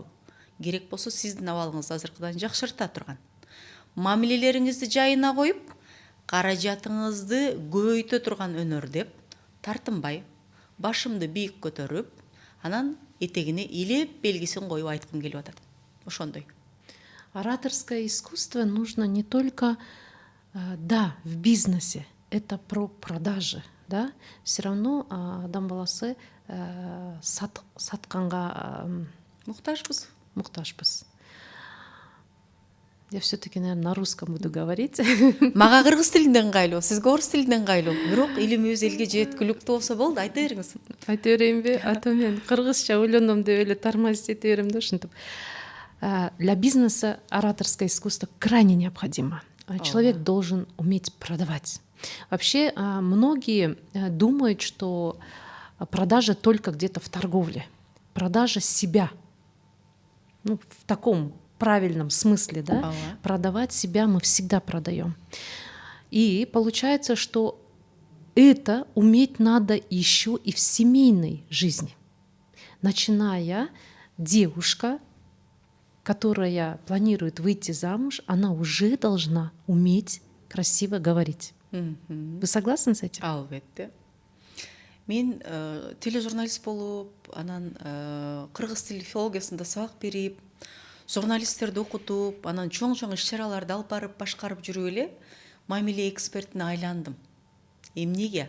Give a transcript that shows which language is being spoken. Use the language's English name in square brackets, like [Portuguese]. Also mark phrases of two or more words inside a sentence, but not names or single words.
[Kyrgyz] Керек болсо сиздин абалыңызды азыркыдан жакшырта турган. Мамилелериңизди жайына коюп, каражатыңызды көбөйтө турган өнөр деп тартынбай, башымды бийик көтөрүп, анан этегине илеп белгисин коюп айткым келип атат. Ошондой. [Russian] Ораторское искусство нужно не только, да, в бизнесе, это про продажи, да, все равно [Kyrgyz] адам баласы сатканга муктажбыз. [Russian] Я все-таки, наверное, на русском буду говорить. [Kyrgyz] Мага кыргыз тилинде ыңгайлуу, сизге орус тилинде ыңгайлуу. Бирок илимибиз элге жеткиликтүү болсо болду, айта бериңиз. Айта берейинби? Ата мен кыргызча ойлоном деп эле тормозить эте берем да ушинтип. [Russian] Для бизнеса ораторское искусство крайне необходимо. Человек должен уметь продавать. Вообще, многие думают, что продажа только где-то в торговле. Продажа себя. Ну, в таком правильном смысле, да? Продавать себя мы всегда продаем. И получается, что это уметь надо еще и в семейной жизни. Начиная девушка, которая планирует выйти замуж, она уже должна уметь красиво говорить. Вы согласны с этим? [Kyrgyz] Албетте. Мен тележурналист болуп, анан кыргыз тили филологиясында сабак берип, журналисттерди окутуп, анан чоң иш-чараларды алып барып башкарып жүрүп эле мамиле экспертине айландым. Эмнеге?